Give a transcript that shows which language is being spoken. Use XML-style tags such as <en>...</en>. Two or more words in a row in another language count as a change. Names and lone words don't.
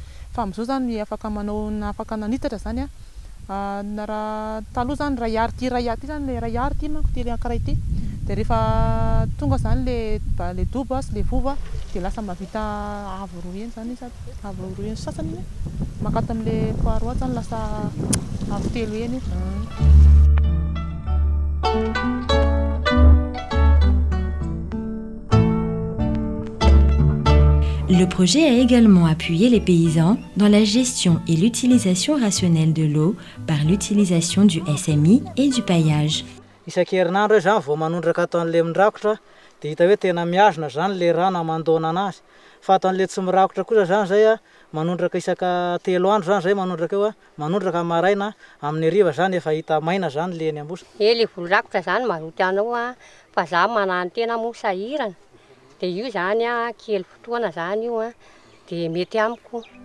<mg>Fa amin'izao zany afaka manao afaka nanitatra zany a na raha taloha zany ray ty zany le ray ty manko ty le ankiray ty dia rehefa tonga zany le dobo sy le vova dia lasa mahavita avo roa eny zany sady avo roa eny sasany makata amin'le faharoa zany lasa avo telo eny.</mg> <fr>Le projet a également appuyé les paysans dans la gestion et l'utilisation rationnelle de l'eau par l'utilisation du SMI et du paillage.</fr> <mg>Isan-kerinandro zany vao manondraka ataon'le mirakotra dia hita hoe tena miazona zany le rano amandona anazy. Fa ataon'le tsy mirakotra kosa zany zay a manondraka isaka 3 andro zany zay manondraka eo a manondraka maraina amin'ny hariva zany efa hita maina zany le eny ambosy. Le volrakotra zany mazoto anao a fa za manano tena mo sahirana dia io zany a kely fotoana zany io a dia mety amiko.</mg>